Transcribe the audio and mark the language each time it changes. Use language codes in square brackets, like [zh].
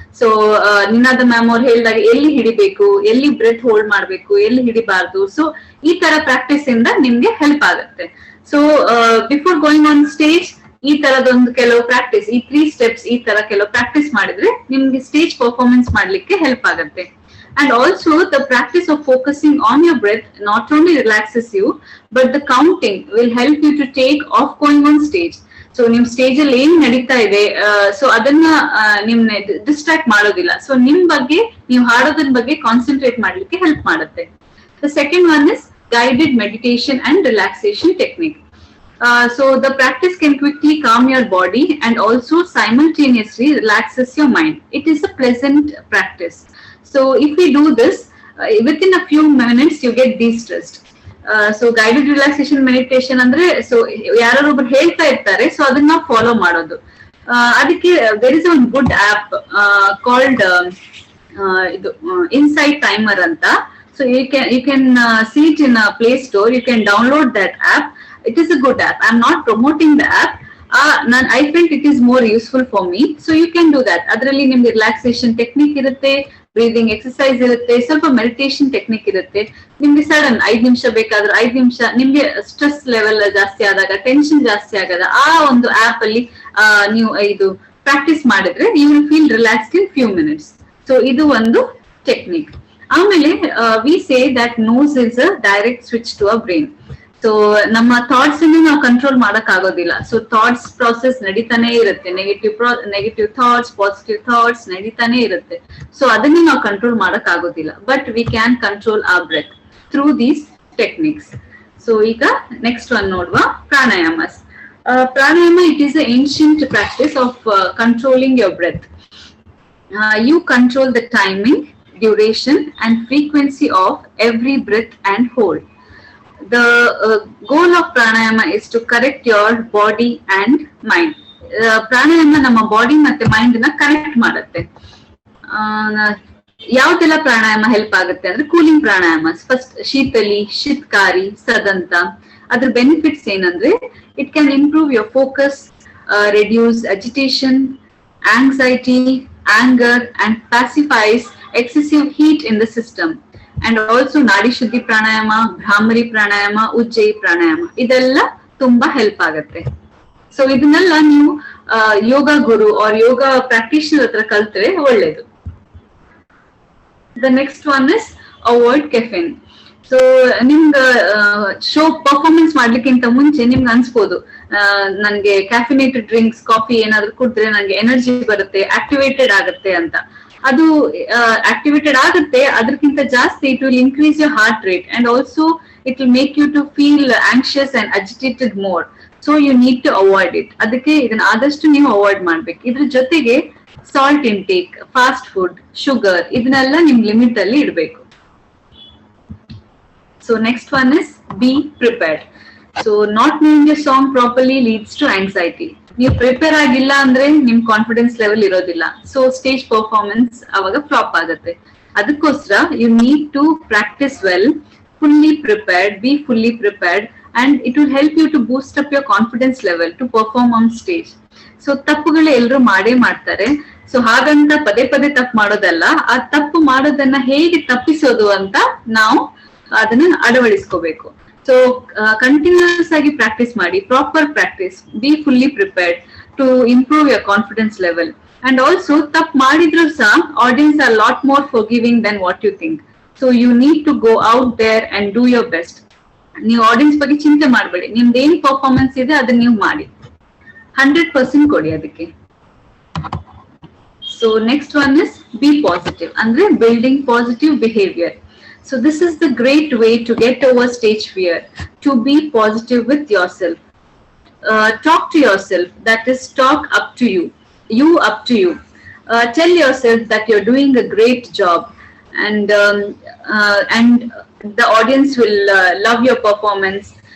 [kn] So ನಿನಾದ ma'am ಅವ್ರು ಹೇಳಿದಾಗ ಎಲ್ಲಿ ಹಿಡಿಬೇಕು, ಎಲ್ಲಿ ಬ್ರೆತ್ ಹೋಲ್ಡ್ ಮಾಡ್ಬೇಕು, ಎಲ್ಲಿ ಹಿಡಿಬಾರ್ದು. ಸೊ ಈ ತರ ಪ್ರಾಕ್ಟೀಸ್ ಇಂದ ನಿಮ್ಗೆ ಹೆಲ್ಪ್ ಆಗುತ್ತೆ. So [en] before going on stage [kn] ಈ ತರದೊಂದು ಕೆಲವು ಪ್ರಾಕ್ಟೀಸ್, ಈ 3 steps ಈ ತರ ಕೆಲವು ಪ್ರಾಕ್ಟೀಸ್ ಮಾಡಿದ್ರೆ ನಿಮ್ಗೆ ಸ್ಟೇಜ್ ಪರ್ಫಾರ್ಮೆನ್ಸ್ ಮಾಡ್ಲಿಕ್ಕೆ ಹೆಲ್ಪ್ ಆಗುತ್ತೆ. [en] And also the practice of focusing on your breath not only relaxes you, but the counting will help you to take off going on stage. So [kn] ನಿಮ್ stage ಅಲ್ಲಿ ಏನ್ ನಡೀತಾ ಇದೆ, so ಅದನ್ನ ನಿಮ್ನೆ distract ಮಾಡೋದಿಲ್ಲ. So ನಿಮ್ ಬಗ್ಗೆ, ನೀವು ಹಾಡೋದ್ರ ಬಗ್ಗೆ ಕಾನ್ಸಂಟ್ರೇಟ್ ಮಾಡ್ಲಿಕ್ಕೆ ಹೆಲ್ಪ್ ಮಾಡುತ್ತೆ. [en] The second one is guided meditation and relaxation technique. So the practice can quickly calm your body and also simultaneously relaxes your mind. It is a pleasant practice. So if we do this, within a few minutes you get de-stressed. So guided relaxation meditation [kn] ಅಂದ್ರೆ so ಯಾರು ಒಬ್ರು ಹೇಳ್ತಾ ಇರ್ತಾರೆ, so ಅದನ್ನ follow ಮಾಡೋದು. ಅದಕ್ಕೆ [en] there is one good app called ಇದು Insight Timer ಅಂತ. So you can see it in a Play Store. You can download that app. It is a good app. I'm not promoting the app. I felt it is more useful for me. So you can do that. [kn] ಅದರಲ್ಲಿ ನಿಮ್ಗೆ relaxation technique ಇರುತ್ತೆ, breathing exercise ಇರುತ್ತೆ, ಸ್ವಲ್ಪ meditation technique ಇರುತ್ತೆ. ನಿಮ್ಗೆ sudden 5 ನಿಮಿಷ ಬೇಕಾದ್ರೆ 5 ನಿಮಿಷ, ನಿಮ್ಗೆ ಸ್ಟ್ರೆಸ್ ಲೆವೆಲ್ ಜಾಸ್ತಿ ಆದಾಗ, ಟೆನ್ಷನ್ ಜಾಸ್ತಿ ಆಗದ ಆ ಒಂದು ಆಪ್ ಅಲ್ಲಿ ನೀವು ಇದು ಪ್ರಾಕ್ಟೀಸ್ ಮಾಡಿದ್ರೆ [en] You will feel relaxed in few minutes. [kn] So ಇದು ಒಂದು ಟೆಕ್ನಿಕ್. ಆಮೇಲೆ [en] We say that nose is a direct switch to a brain. [kn] So ನಮ್ಮ ಥಾಟ್ಸ್ ಅನ್ನು ನಾವು ಕಂಟ್ರೋಲ್ ಮಾಡಕ್ ಆಗೋದಿಲ್ಲ. ಸೊ ಥಾಟ್ಸ್ ಪ್ರಾಸೆಸ್ ನಡೀತಾನೆ ಇರುತ್ತೆ, ನೆಗೆಟಿವ್ ಥಾಟ್ಸ್, ಪಾಸಿಟಿವ್ ಥಾಟ್ಸ್ ನಡೀತಾನೆ ಇರುತ್ತೆ. ಸೊ ಅದನ್ನ ನಾವು ಕಂಟ್ರೋಲ್ ಮಾಡಕ್ ಆಗೋದಿಲ್ಲ. [en] But we can control our breath through these techniques. [kn] So ಈಗ ನೆಕ್ಸ್ಟ್ ಒನ್ ನೋಡುವ, [en] Pranayamas. Pranayama, it is a ancient practice of controlling your breath. You control the timing, duration and frequency of every breath and hold. The goal of pranayama is to correct your body and mind. [kn] Pranayama ನಮ್ಮ body ಮತ್ತೆ mind ನ correct ಮಾಡುತ್ತೆ. ಯಾವ್ದೆಲ್ಲ ಪ್ರಾಣಾಯಾಮ help ಆಗುತ್ತೆ ಅಂದ್ರೆ cooling ಪ್ರಾಣಾಯಾಮ. First Sheetali, ಶಿತ್ಕಾರಿ, ಸದಂತ. ಅದ್ರ benefits ಏನಂದ್ರೆ [en] It can improve your focus, reduce agitation, anxiety, anger and pacifies excessive heat in the system. [kn] And also Nadi Shuddhi Pranayama, Bhramari Pranayama, Ujjayi Pranayama ಇದೆಲ್ಲ ತುಂಬಾ help ಆಗುತ್ತೆ. So ಇದನ್ನೆಲ್ಲ ನೀವು yoga guru R ಯೋಗ practitioner ಹತ್ರ ಕಲ್ತ್ರೆ ಒಳ್ಳೇದು. [en] The next one is avoid caffeine. [kn] So ನಿಮ್ಗೆ show performance ಮಾಡ್ಲಿಕ್ಕಿಂತ ಮುಂಚೆ ನಿಮ್ಗೆ ಅನ್ಸ್ಬೋದು ನನಗೆ ಕ್ಯಾಫಿನೇಟೆಡ್ ಡ್ರಿಂಕ್ಸ್ ಕಾಫಿ ಏನಾದ್ರು ಕುಡಿದ್ರೆ ನನಗೆ ಎನರ್ಜಿ ಬರುತ್ತೆ, ಆಕ್ಟಿವೇಟೆಡ್ ಆಗುತ್ತೆ ಅಂತ. ಅದು ಆಕ್ಟಿವೇಟೆಡ್ ಆಗುತ್ತೆ, ಅದಕ್ಕಿಂತ ಜಾಸ್ತಿ [en] It will increase your heart rate and also it will make you to feel anxious and agitated more. So you need to avoid it. [kn] ಅದಕ್ಕೆ ಇದನ್ನ ಆದಷ್ಟು ನೀವು ಅವಾಯ್ಡ್ ಮಾಡ್ಬೇಕು. ಇದ್ರ ಜೊತೆಗೆ salt intake, fast food, sugar ಇದನ್ನೆಲ್ಲ ನಿಮ್ ಲಿಮಿಟ್ ಅಲ್ಲಿ ಇಡಬೇಕು. [en] So next one is be prepared. So not knowing your song properly leads to anxiety. [kn] ನೀವು ಪ್ರಿಪೇರ್ ಆಗಿಲ್ಲ ಅಂದ್ರೆ ನಿಮ್ ಕಾನ್ಫಿಡೆನ್ಸ್ ಲೆವೆಲ್ ಇರೋದಿಲ್ಲ. ಸೊ ಸ್ಟೇಜ್ ಪರ್ಫಾರ್ಮೆನ್ಸ್ ಅವಾಗ ಫ್ಲಾಪ್ ಆಗುತ್ತೆ. ಅದಕ್ಕೋಸ್ಕರ [en] You need to practise well, fully prepared, be fully prepared, and it will help you to boost up your confidence level to perform on stage. [kn] So ತಪ್ಪುಗಳು ಎಲ್ಲರೂ ಮಾಡೇ ಮಾಡ್ತಾರೆ. So ಹಾಗಂತ ಪದೇ ಪದೇ ತಪ್ಪು ಮಾಡೋದಲ್ಲ, ಆ ತಪ್ಪು ಮಾಡೋದನ್ನ ಹೇಗೆ ತಪ್ಪಿಸೋದು ಅಂತ ನಾವು ಅದನ್ನ ಅಳವಡಿಸ್ಕೋಬೇಕು. ಸೊ ಕಂಟಿನ್ಯೂಸ್ ಆಗಿ ಪ್ರಾಕ್ಟೀಸ್ ಮಾಡಿ, [en] Proper practice, be fully prepared to improve your confidence level. And also [kn] ತಪ್ಪು ಮಾಡಿದ್ರು ಸಹ [en] Audience are lot more forgiving than what you think. So you need to go out there and do your best. [kn] ನೀವು audience ಬಗ್ಗೆ ಚಿಂತೆ ಮಾಡಬೇಡಿ, ನಿಮ್ದು ಏನ್ performance ಇದೆ ಅದನ್ನ ನೀವು ಮಾಡಿ, 100% ಕೊಡಿ ಅದಕ್ಕೆ. [en] so next one is be positive, [kn] ಅಂದ್ರೆ [en] Building positive behaviour. So this is the great way to get over stage fear, to be positive with yourself. Talk to yourself, that is talk up to you up to you. Tell yourself that you're doing a great job, and the audience will love your performance.